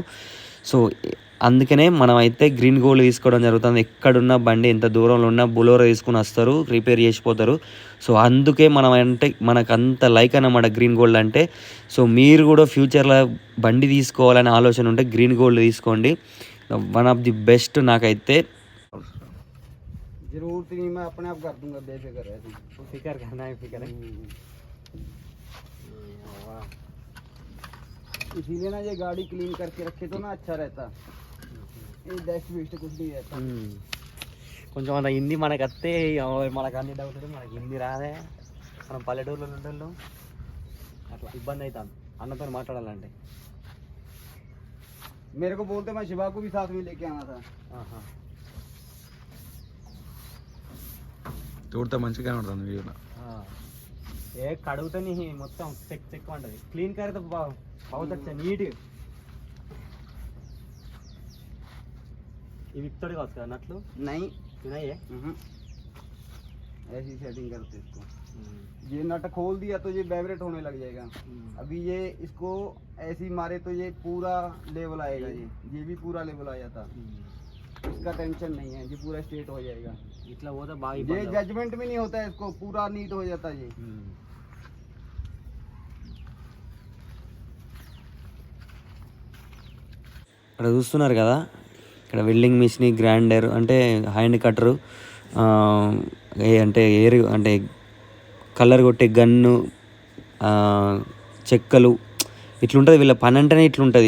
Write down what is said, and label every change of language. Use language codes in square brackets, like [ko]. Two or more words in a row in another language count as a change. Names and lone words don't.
[te] సో అందుకనే మనం అయితే గ్రీన్ గోల్డ్ తీసుకోవడం జరుగుతుంది. ఎక్కడున్నా బండి ఎంత దూరంలో ఉన్నా బులోరో తీసుకుని వస్తారు, రిపేర్ చేసిపోతారు. సో అందుకే మనం అంటే మనకు అంత లైక్ అన్నమాట గ్రీన్ గోల్డ్ అంటే. సో మీరు కూడా ఫ్యూచర్లో బండి తీసుకోవాలనే ఆలోచన ఉంటే గ్రీన్ గోల్డ్ తీసుకోండి, [en] one of the best. [te] నాకైతే [hi] जरूरत नहीं, मैं अपने आप कर दूंगा, बेफिक्र है। फिक्र करना है, फिक्र है। इसीलिए ना ये गाड़ी क्लीन करके रखे तो ना अच्छा रहता, ये डस्ट वेस्ट कुछ नहीं रहता। [te] కొంచెం అంత హిందీ మనకు వస్తే మనకు అన్ని డౌట్, మనకి హిందీ రాదే, మనం పల్లెటూరులో ఉంటాం, అట్లా ఇబ్బంది అవుతాను అన్నతో మాట్లాడాలంటే. [hi] मेरे को बोलते मैं शिवा को भी साथ में लेके आना था। [te] చూడతా మంచిగా ఉంటుంది వీడియోలో. ఏ కడుగుతాని మొత్తం చెక్ ఉంటుంది, క్లీన్ కడితే బాగుంది నీట్గా. ఇవి ఇస్తాడు కావచ్చు కదా నట్లు? [hi] नहीं [te] తినాయే, [hi] ऐसी सेटिंग करते इसको। ये नट खोल दिया तो ये वाइब्रेट होने लग जाएगा। अभी ये इसको ऐसी मारे तो ये पूरा लेवल आएगा, ये भी पूरा लेवल आ जाता, इसका टेंशन नहीं है, ये पूरा स्ट्रेट हो जाएगा। इतना वो तो बागी ये जजमेंट भी नहीं होता है, इसको पूरा नीट हो जाता है ये। [te] ఇక్కడ చూస్తున్నారు కదా, ఇక్కడ [en] welding machine, [te] గ్రైండర్ అంటే [en] hand cutter, [te] అంటే ఏరు అంటే కలర్ కొట్టే గన్ను, చెక్కలు, ఇట్లుంటుంది వీళ్ళ పని అంటేనే ఇట్లుంటుంది.